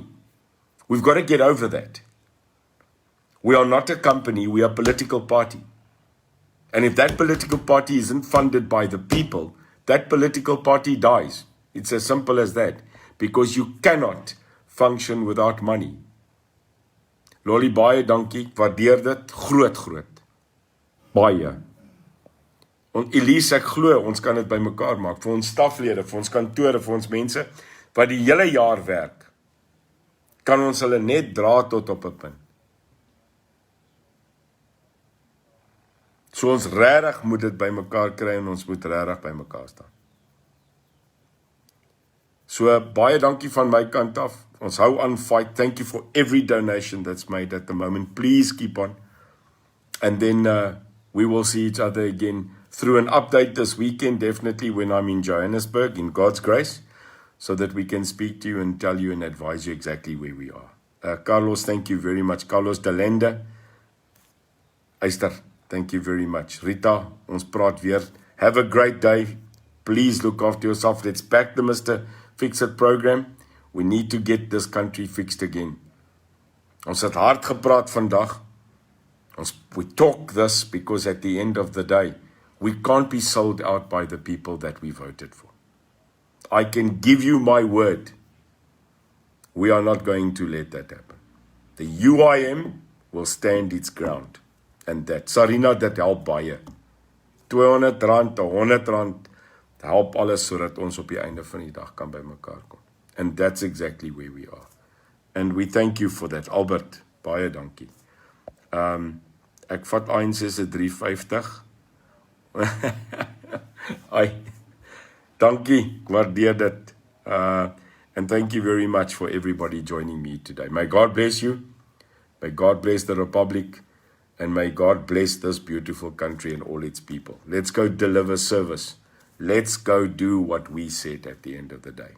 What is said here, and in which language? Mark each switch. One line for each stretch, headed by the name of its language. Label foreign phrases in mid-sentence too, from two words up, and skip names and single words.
English: We've got to get over that. We are not a company, we are a political party. And if that political party isn't funded by the people, that political party dies. It's as simple as that. Because you cannot function without money. Lolly,
Afrikaans: baie dankie, waardeer dit, groot. Baie. Elise, ek glo, ons kan dit by mekaar maak, vir ons staflede, vir ons kantore, vir ons mense, wat die hele jaar werk, kan ons hulle net dra tot op 'n punt. So ons regtig moet dit by mekaar kry en ons moet regtig by mekaar staan. So baie dankie van my kant af.
English: Ons hou aan fight. Thank you for every donation that's made at the moment. Please keep on. And then we will see each other again through an update this weekend, definitely when I'm in Johannesburg, in God's grace, so that we can speak to you and tell you and advise you exactly where we are. Carlos, thank you very much. Carlos Delenda. Esther, thank you very much.
Afrikaans: Rita, ons praat weer.
English: Have a great day. Please look after yourself. Let's back the Mr. Fix-It program. We need to get this country fixed again.
Afrikaans: Ons het hard gepraat vandag.
English: We talk this because at the end of the day, we can't be sold out by the people that we voted for. I can give you my word. We are not going to let that happen. The UIM will stand its ground. And that,
Afrikaans: Sarina, dat help baie. R200, R100, help alles sodat ons op die einde van die dag kan by mekaar kom.
English: And that's exactly where we are. And we thank you for that.
Afrikaans: Albert, baie dankie. Ek vat ANC se 350. Ai, dankie, ek waardeer dit.
English: And thank you very much for everybody joining me today. May God bless you. May God bless the Republic. And may God bless this beautiful country and all its people. Let's go deliver service. Let's go do what we said at the end of the day.